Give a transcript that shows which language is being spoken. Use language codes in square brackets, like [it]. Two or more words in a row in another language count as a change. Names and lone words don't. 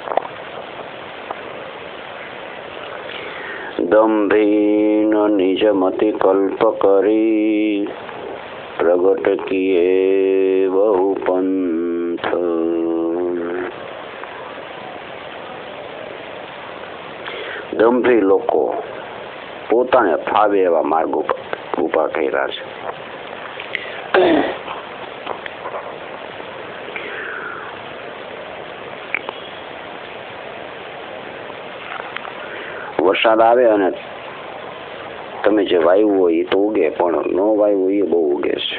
[awa] दंभीन निज मति कल्प करी, प्रगट किए बहु पंथ। [gu] दंभी लोको પોતાને ફાવે એવા માર્ગ ઉભા કર્યા છે। વરસાદ આવે અને તમે જે વાયુ હોય એ તો ઉગે, પણ ન વાયુ હોય એ બહુ ઉગે છે।